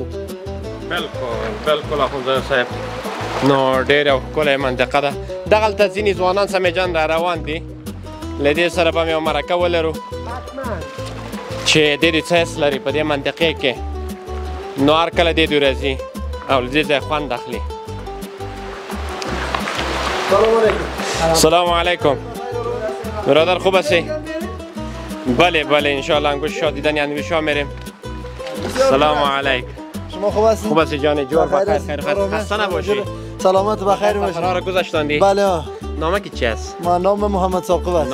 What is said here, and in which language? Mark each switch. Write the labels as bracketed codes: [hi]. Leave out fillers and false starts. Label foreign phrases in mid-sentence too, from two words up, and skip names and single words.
[ps] بالکل اخوندزاده صاحب نو ډېره ښکلی منطقه ده دغلته ځینې ځوانان سمې جان را روان دي له دې سره به مې یو مرکه ولرو چې ډېرې څه حس لري په دې منطقې کې نو هر کله دې دوی راځي او له دې ځای خوند اخلي [ar] سلام علیکم [fa] برادر خوب هستی؟ بله انشاءالله انگوش شاه دیدن یعنی شاه میریم [ar] سلام علیکم [fa] شما خوب هستید؟ خوب هستی جان جور بخیر خیر خسته نباشی سلامت بخیر باشی قرار گذاشتاندی؟ بله نامه کی چی است؟ ما نام محمد ثاقب است